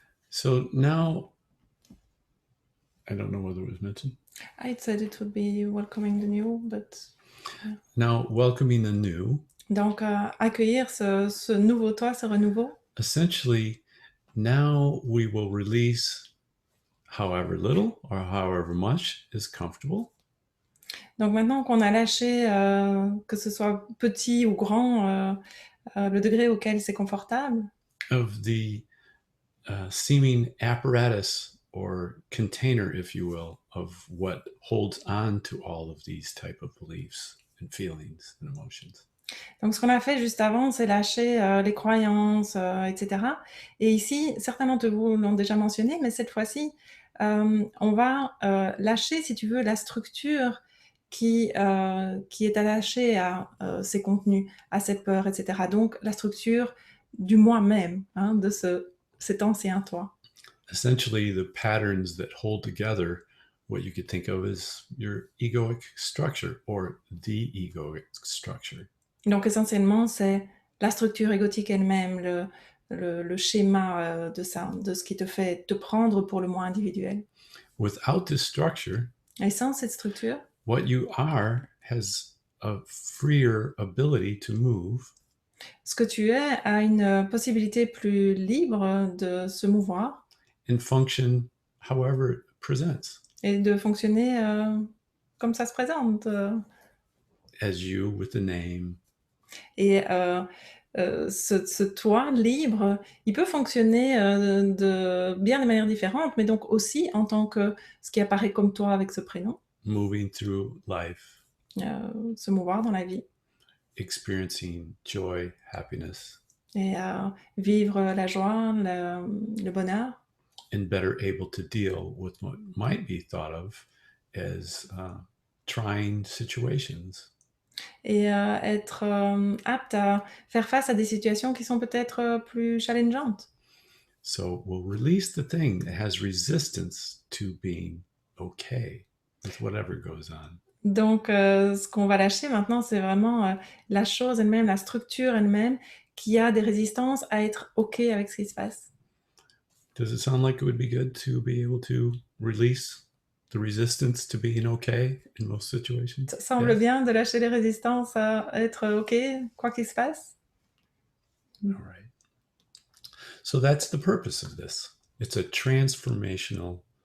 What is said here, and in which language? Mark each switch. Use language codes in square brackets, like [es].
[en] So now, I don't know whether it was mentioned. I said it would be welcoming the new, but Now, welcoming the new, [fr] donc accueillir ce nouveau toi, ce renouveau. [en] essentially, now we will release however little or however much is comfortable [fr] Donc maintenant qu'on a lâché, que ce soit petit ou grand, le degré auquel c'est confortable, [en] of the seeming apparatus or container, if you will, of what holds on to all of these type of beliefs and feelings and emotions. [fr] donc ce qu'on a fait juste avant, c'est lâcher les croyances, etc. Et ici, certains d'entre vous l'ont déjà mentionné, mais cette fois-ci, on va lâcher, si tu veux, la structure qui est attachée à ces contenus, à cette peur, etc. Donc la structure du moi-même, hein, de cet ancien toi. [en] Essentially, the patterns that hold together what you could think of as your egoic structure or the egoic structure. [fr] Donc essentiellement, c'est la structure égotique elle-même, le schéma de ça, de ce qui te fait te prendre pour le moi individuel. [en] Without this structure, [fr] Et sans cette structure, [en] what you are has a freer ability to move [fr] ce que tu es a une possibilité plus libre de se mouvoir [en] and function however it presents [fr] et de fonctionner comme ça se présente. [en] as you with the name. [fr] Et ce toi libre, il peut fonctionner de bien des manières différentes, mais donc aussi en tant que ce qui apparaît comme toi avec ce prénom. [en] Moving through life, [fr] Se mouvoir dans la vie [en] experiencing joy, happiness, [fr] et vivre la joie, le bonheur [en] and better able to deal with what might be thought of as trying situations. [fr] et être apte à faire face à des situations qui sont peut-être plus challengeantes. [en] So we'll release the thing that has resistance to being okay with whatever goes on. [fr] Donc, ce qu'on va lâcher maintenant, c'est vraiment la chose elle-même, la structure elle-même, qui a des résistances à être OK avec ce qui se passe. [en] Does it sound like it would be good to be able to release the resistance to being okay in most situations? [fr] Ça semble [en] Yes? [fr] bien de lâcher les résistances à être OK, quoi qu'il se passe. [en] All right. So that's the purpose of this. It's a transformational